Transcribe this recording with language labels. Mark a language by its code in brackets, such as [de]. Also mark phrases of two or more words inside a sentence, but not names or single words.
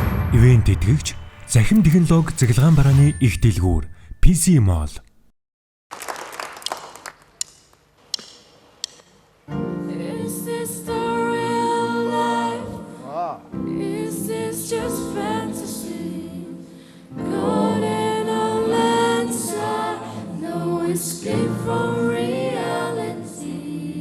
[mn] Ивент тэтгэгч Захим технологи цэглэгаан барааны их дэлгүүр PC Mall. [en] Is this the real life? Is this just fantasy? Caught in a landslide, no escape from reality.